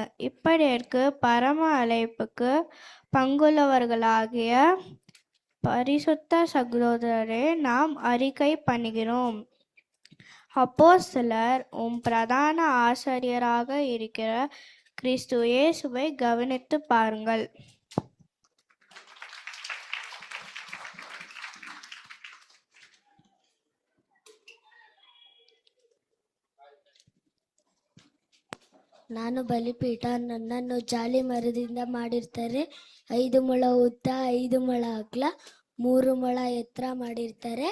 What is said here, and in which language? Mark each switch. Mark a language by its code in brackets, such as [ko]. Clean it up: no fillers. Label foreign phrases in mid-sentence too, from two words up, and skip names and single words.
[ta] இப்படிக்கு பரம அழைப்புக்கு பங்குள்ளவர்களாகிய பரிசுத்த சகோதரரே நாம் அறிக்கை பண்ணுகிறோம். அப்போஸ்தலர் பிரதான ஆசாரியராக இருக்கிற கிறிஸ்து இயேசுவை கவனித்து பாருங்கள். [kn] ನಾನು ಬಲಿಪೀಠ, ನನ್ನನ್ನು ಜಾಲಿ ಮರದಿಂದ ಮಾಡಿರ್ತಾರೆ. 5 ಮೊಳ ಉದ್ದ, 5 ಮೊಳ ಅಗಲ, 3 ಮೊಳ ಎತ್ತರ ಮಾಡಿರ್ತಾರೆ.